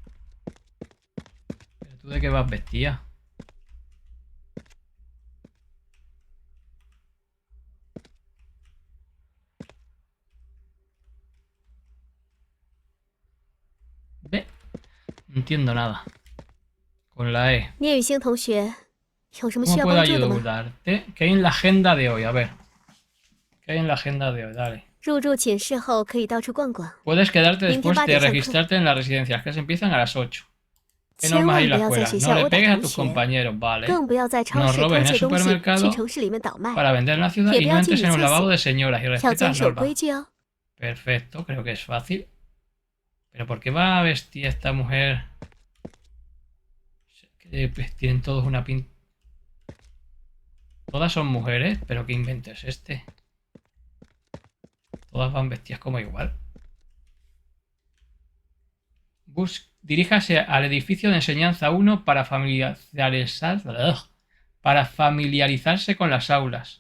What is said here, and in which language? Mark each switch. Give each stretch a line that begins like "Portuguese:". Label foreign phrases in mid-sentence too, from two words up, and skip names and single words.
Spanish: ¿Pero tú de qué vas vestida? Ve. No entiendo nada. Con la E.
Chinese: 聂雨欣同学，有什么需
Spanish: ¿Cómo
Chinese: 要
Spanish: puedo
Chinese: 帮助的吗？
Spanish: ayudarte? ¿Qué hay en la agenda de hoy? A ver. ¿Qué hay en la agenda de hoy? Dale.
Chinese: 入住寝室后可以到处逛逛，
Spanish: Puedes quedarte Bien, después que de vayas al registrarte en las residencias, que se empiezan a las 8. ¿Qué
Chinese: 千
Spanish: normas
Chinese: 万
Spanish: hay
Chinese: 不
Spanish: en la
Chinese: 要在
Spanish: escuela?
Chinese: 学
Spanish: No
Chinese: 校
Spanish: le
Chinese: 殴打
Spanish: pegues a
Chinese: 同
Spanish: tus
Chinese: 学，
Spanish: compañeros, ¿vale?
Chinese: 更不要在超
Spanish: No
Chinese: 市
Spanish: robes
Chinese: 偷
Spanish: en el
Chinese: 窃东西
Spanish: supermercado
Chinese: 去城市里面倒卖，
Spanish: Para vender en la ciudad Que y no vea entres en un quién lavado se de señoras y
Chinese: 要
Spanish: respeta
Chinese: 遵
Spanish: las
Chinese: 守
Spanish: normas.
Chinese: 规矩哦。
Spanish: Perfecto, creo que es fácil. ¿Pero por qué va a vestir esta mujer? Que pues, tienen todos una pinta... Todas son mujeres, pero ¿qué invento es este? Todas van vestidas como igual. Diríjase al edificio de enseñanza 1 para familiarizarse con las aulas.